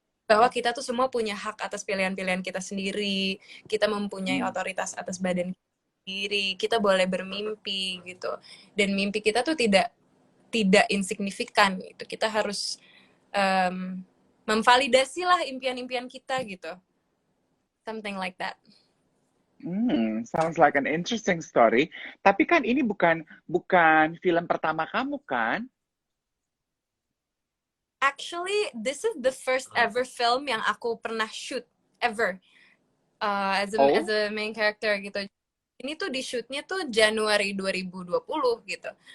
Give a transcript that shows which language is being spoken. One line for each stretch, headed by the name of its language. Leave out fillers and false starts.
Indonesian: bahwa kita tuh semua punya hak atas pilihan-pilihan kita sendiri, kita mempunyai otoritas atas badan kita sendiri, kita boleh bermimpi gitu, dan mimpi kita tuh tidak insignifikan gitu, kita harus memvalidasi lah impian-impian kita gitu,
English: something like that. Sounds like an interesting story.
Indonesian: Tapi kan ini bukan film pertama kamu kan?
English: Actually, this is the first ever film
Indonesian: yang aku pernah
English: shoot ever as a main character gitu.
Indonesian: Ini tuh di shootnya tuh Januari 2020 gitu.